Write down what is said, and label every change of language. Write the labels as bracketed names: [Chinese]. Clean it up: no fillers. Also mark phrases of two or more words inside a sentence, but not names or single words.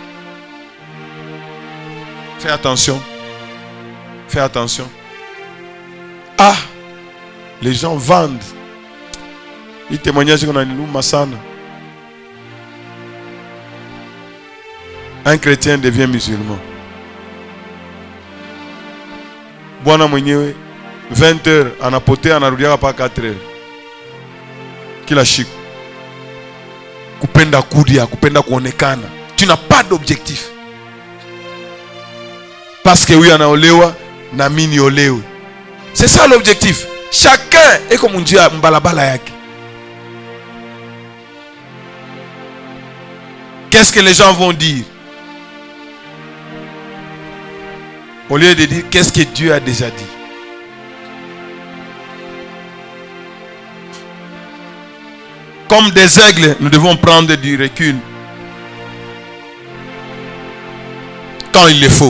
[French] Fais attention. Fais attention. Ah, les gens vendent. Les témoignages qu'on a nous, Massana. Un chrétien devient musulman. [Swahili] Bwana mwenyewe 20h anapotea anarudia pa 4h. Kila siku. Kupenda kudia, kupenda kuonekana. [French] Tu n'as pas d'objectif. Parce que oui [Swahili] anaolewa na mimi niolewe. [French] C'est ça l'objectif. Chacun est comme un dieu [Swahili] mbalabala yake. [French] Qu'est-ce que les gens vont dire? Au lieu de dire qu'est-ce que Dieu a déjà dit. Comme des aigles, nous devons prendre du recul quand il le faut.